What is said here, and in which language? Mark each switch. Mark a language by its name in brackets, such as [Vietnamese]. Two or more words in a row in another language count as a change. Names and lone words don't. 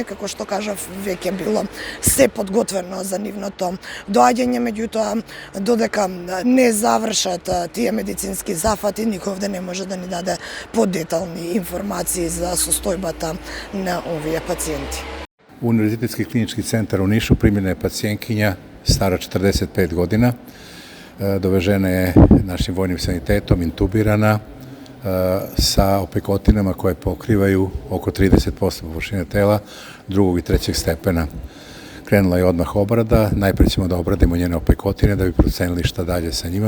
[Macedonian] Како што кажав, веќе било се подготвено за нивното доаѓање, меѓутоа додека не завршат тие медицински зафати, никој овде не може да ни даде подетални информации за состојбата на овие пациенти. [Serbian] У Универзитетски клинички центар у Нишу примljena je pacijentkinja stara 45 godina. Dovežena je našim vojnim sanitetom, intubirana sa opekotinama koje pokrivaju oko 30% površine tela drugog i trećeg stepena. Krenula je odmah obrada, najpre ćemo da obradimo njene opekotine da bi procenili šta dalje sa njima.